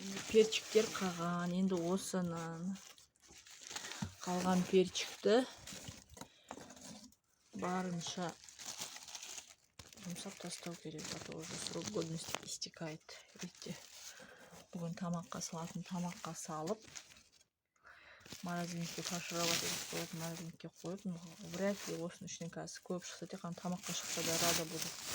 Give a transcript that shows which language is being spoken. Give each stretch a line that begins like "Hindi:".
Kazakh: Перчиктер қалған. Енді осынан қалған перчикті барынша жұмсап тастау керек.
Russian: А то уже срок годности истекает.
Kazakh: Видите, бүгін тамаққа салатын тамаққа салып, морозилникке фаршировать етіп қойып, морозилникке қойып,
Russian: вряд ли
Kazakh: осының ішінен қазір көп шықса, тек қана тамаққа шықса да
Russian: рада буду.